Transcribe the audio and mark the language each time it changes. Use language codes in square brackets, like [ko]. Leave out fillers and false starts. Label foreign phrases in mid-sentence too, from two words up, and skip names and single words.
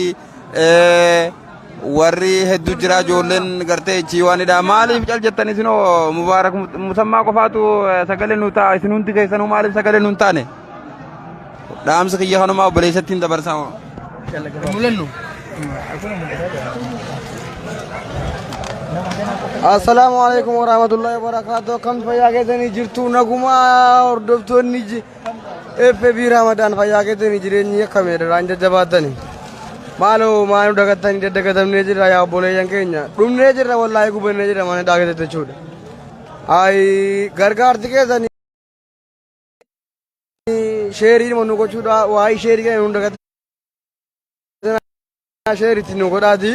[om] warri hedduu jira ijoolleen gartee ichiiwaanidha maaliif cal jettan isinoo mubaarak musammaa qofaatu sagalee nu ta'a isin hundi keessanuu maaliif sagalee nu hin taane dhaamsa kiyya kanumaa obboleessattiin dabarsaa mulennu [ar] السلام عليكم ورحمة الله وبركاته. [om] Kam fayyaa keessanii jirtu nagumaa hordoftoonni FB Ramadan fayyaa keessanii jireenyi akkamidha raan jajjabaatani. Maaloo maanu dagattanii daddagatamnee jirra yaa obboleeyyan keenya. Dhumnee jirra wallaahi gubannee jirra mana dhaagatette jechuudha. Ay gargaarti keessanii sheerii nu gochuudha waa'ee sheerii keenya nu dagattanii sheeriitti nu godhaati.